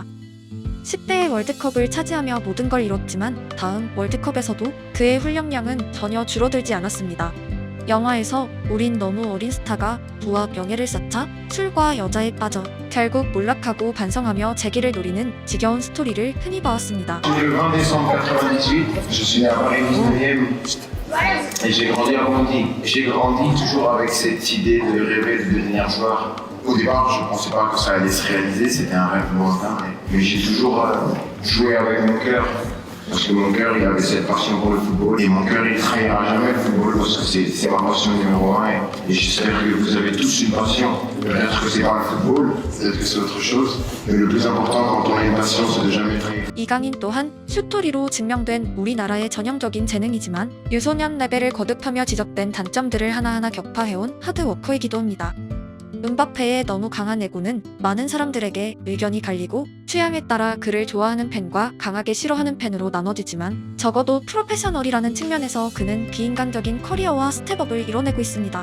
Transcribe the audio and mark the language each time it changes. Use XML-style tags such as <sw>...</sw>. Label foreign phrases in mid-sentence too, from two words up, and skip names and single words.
<ko>10대의 월드컵을 차지하며 모든 걸 이뤘지만 다음 월드컵에서도 그의 훈련량은 전혀 줄어들지 않았습니다. 영화에서 우린 너무 어린 스타가 부와 명예를 쌓자 술과 여자에 빠져 결국 몰락하고 반성하며 재기를 노리는 지겨운 스토리를 흔히 봐왔습니다.</ko> <fr>Le 20 décembre 98, je suis né à Paris 19e et j'ai grandi à Bondy. J'ai grandi toujours avec cette idée de rêver de devenir joueur. Au départ, je ne pensais pas que ça allait se réaliser, c'était un rêve lointain. Mais j'ai toujours joué avec mon cœur. Parce que mon cœur, il avait cette passion pour le football. Et mon cœur, il ne trahira jamais le football parce que c'est ma passion numéro 1. Et j'espère que vous avez tous une passion. Peut-être que c'est pas le football, peut-être que c'est autre chose. Mais le plus important quand on a une passion, c'est de jamais trahir.</fr> <ko>이강인 또한 슈토리로 증명된 우리나라의 전형적인 재능이지만 유소년 레벨을 거듭하며 지적된 단점들을 하나하나 격파해온 하드워커이기도 합니다. 음바페의 너무 강한 에고는 많은 사람들에게 의견이 갈리고 취향에 따라 그를 좋아하는 팬과 강하게 싫어하는 팬으로 나눠지지만 적어도 프로페셔널이라는 측면에서 그는 비인간적인 커리어와 스텝업을 이뤄내고 있습니다.</ko>